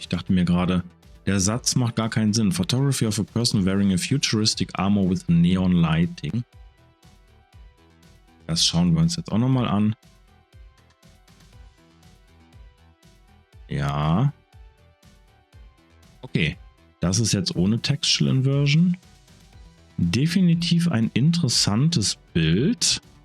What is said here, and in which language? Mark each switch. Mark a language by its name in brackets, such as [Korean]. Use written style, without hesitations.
[German] Ich dachte mir gerade, der Satz macht gar keinen Sinn. [English] Photography of a person wearing a futuristic armor with neon lighting. [German] Das schauen wir uns jetzt auch nochmal an. Ja. Okay, das ist jetzt ohne Textual Inversion. Definitiv ein interessantes Bild.